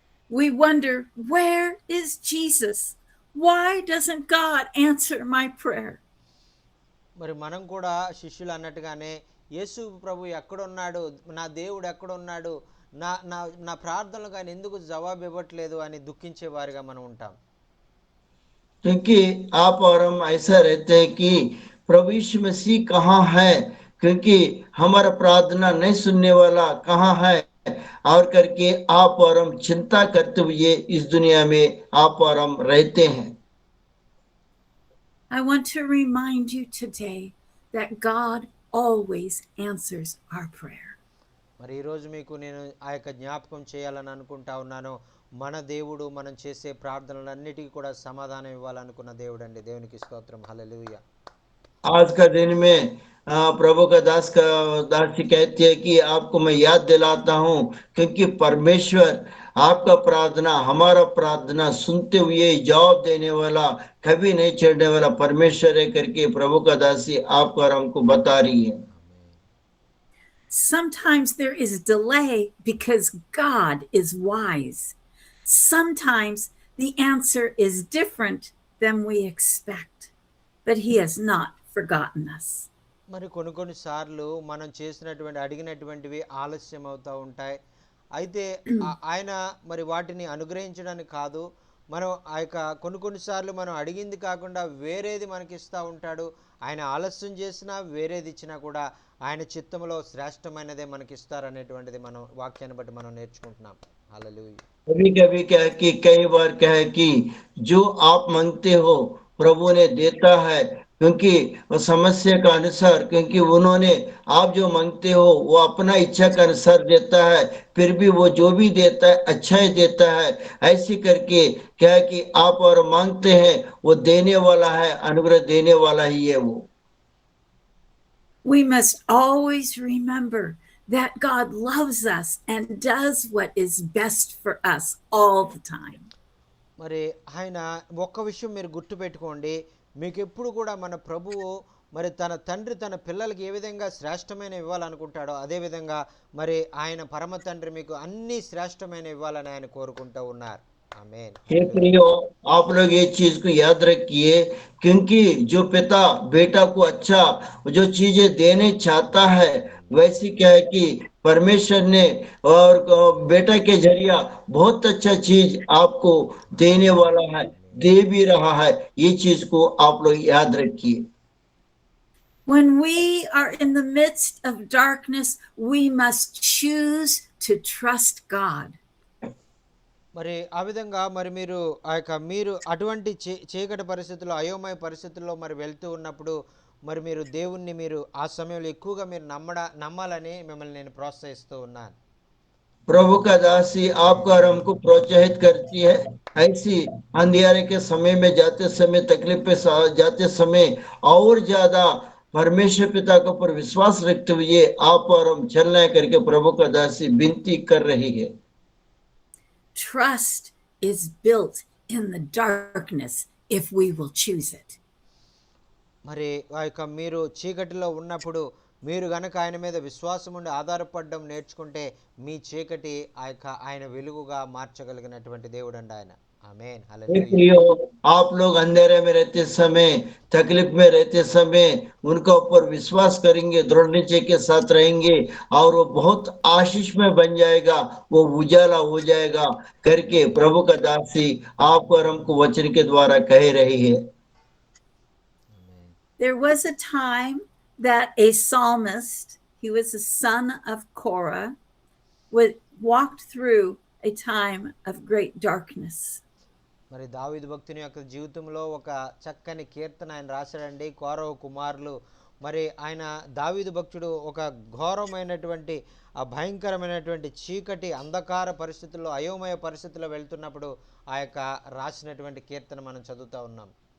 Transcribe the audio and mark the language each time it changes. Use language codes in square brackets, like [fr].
[en] We wonder, where is Jesus? Why doesn't God answer my prayer? [te] మరి మనం కూడా శిష్యులు అన్నట్టుగానే యేసు ప్రభు ఎక్కడున్నాడు, నా దేవుడు ఎక్కడున్నాడు, నా నా నా ప్రార్థనలకు ఆయన ఎందుకు జవాబు ఇవ్వట్లేదు అని దుఃఖించే వారిగా మనం ఉంటాం. [hi] क्योंकि आप और हम ऐसा रहते हैं कि प्रभु यीशु मसीह कहाँ है, क्योंकि हमारा प्रार्थना नहीं सुनने वाला कहाँ है, और करके आप और हम चिंता करते हुए इस दुनिया में आप और हम रहते हैं। [en] I want to remind you today that God always answers our prayer. [te] మరి ఈరోజు మీకు నేను ఆ యొక్క జ్ఞాపకం చేయాలని అనుకుంటా ఉన్నాను. మన దేవుడు మనం చేసే ప్రార్థనలన్నిటికీ కూడా సమాధానం ఇవ్వాలనుకున్న దేవుడు అండి. దేవునికి స్తోత్రం. హల్లెలూయా. [hi] आज का दिन में प्रभु का दास जी कहती है कि आपको मैं याद दिलाता हूँ, क्योंकि परमेश्वर आपका प्रार्थना, हमारा प्रार्थना सुनते हुए जवाब देने वाला, कभी नहीं छोड़ने वाला परमेश्वर है करके प्रभु का दासी आपको और हमको बता रही है। [en] Sometimes there is delay because God is wise. Sometimes the answer is different than we expect, but He has not forgotten us. [te] మరి కొన్ని సార్లు మనం చేసినటువంటి అడిగినటువంటివి ఆలస్యం అవుతూ ఉంటాయి. అయితే ఆయన మరి వాటిని అనుగ్రహించడానికి కాదు, మనం ఆ యొక్క కొన్నిసార్లు మనం అడిగింది కాకుండా వేరేది మనకి ఇస్తూ ఉంటాడు. ఆయన ఆలస్యం చేసినా వేరేది ఇచ్చినా కూడా ఆయన చిత్తంలో శ్రేష్టమైనదే మనకి ఇస్తారనేటువంటిది మనం వాక్యాన్ని బట్టి మనం నేర్చుకుంటున్నాం. హల్లెలూయా. [hi] कभी कभी क्या है कि कई बार क्या है कि जो आप मांगते हो प्रभु ने देता है, क्योंकि वो समस्या का अनुसार, क्योंकि उन्होंने आप जो मांगते हो वो अपना इच्छा के अनुसार देता है, फिर भी वो जो भी देता है अच्छा ही देता है। ऐसे करके क्या है कि आप और मांगते हैं, वो देने वाला है, अनुग्रह देने वाला ही है वो। [en] We must always remember that God loves us and does what is best for us all the time. [te] మరి ఆయన ఒక్క విషయం మీరు గుర్తుపెట్టుకోండి, మీకు ఎప్పుడు కూడా మన ప్రభువు మరి తన తండ్రి తన పిల్లలకి ఏ విధంగా శ్రేష్టమైన ఇవ్వాలనుకుంటాడో అదేవిధంగా మరి ఆయన పరమ తండ్రి మీకు అన్ని శ్రేష్టమైన ఇవ్వాలని ఆయన కోరుకుంటూ ఉన్నారు. ఆమేన్. [hi] हे प्रियो, आप लोग ये चीज को याद रखिए, क्योंकि जो पिता बेटा को अच्छा जो चीजें देने चाहता है, वैसे क्या है कि परमेश्वर ने और बेटा के जरिया बहुत अच्छा चीज आपको देने वाला है, दे भी रहा है। ये चीज को आप लोग याद रखिए। [en] When we are in the midst of darkness, we must choose to trust God. [te] మరి ఆ విధంగా మరి మీరు అటువంటి చీకటి పరిస్థితుల్లో అయోమయ పరిస్థితుల్లో మరి వెళ్తూ ఉన్నప్పుడు మరి మీరు దేవుణ్ణి మీరు ఆ సమయంలో ఎక్కువగా మీరు నమ్మాలని మిమ్మల్ని నేను ప్రోత్సహిస్తూ ఉన్నాను. [hi] प्रभु का दासी आपको और हमको प्रोत्साहित करती है। ऐसी अंधियारे के समय में जाते समय, तकलीफ पे जाते समय और ज्यादा परमेश्वर पिता के ऊपर विश्वास रखते हुए आप और हम चलना करके प्रभु का दासी विनती कर रही है। [en] Trust is built in the darkness if we will choose it. [te] మరి ఆ యొక్క మీరు చీకటిలో ఉన్నప్పుడు మీరు గనక ఆయన మీద విశ్వాసం ఉండి ఆధారపడడం నేర్చుకుంటే మీ చీకటి ఆయన వెలుగుగా మార్చగలిగినటువంటి దేవుడు అండి ఆయన. ఆమేన్. హల్లెలూయా. [hi] आप लोग अंधेरे में रहते समय, तकलीफ में रहते समय उनका ऊपर विश्वास करेंगे, दृढ़ निश्चय के साथ रहेंगे, और वो बहुत आशीष में बन जाएगा, वो उजाला हो जाएगा करके प्रभु का दासी आपको और हमको वचन के द्वारा कह रही है। [en] There was a time that a psalmist, he was a son of Korah, walked through a time of great darkness. [te] మరి దావీదు భక్తుని యొక్క జీవితంలో ఒక చక్కని కీర్తన ఆయన రాశాడండి. కోరహు కుమారులు, మరి ఆయన దావీదు భక్తుడు ఒక ఘోరమైనటువంటి ఆ భయంకరమైనటువంటి చీకటి అంధకార పరిస్థితుల్లో అయోమయ పరిస్థితుల్లో వెళ్తున్నప్పుడు ఆ యొక్క రాసినటువంటి కీర్తన మనం చదువుతూ ఉన్నాం.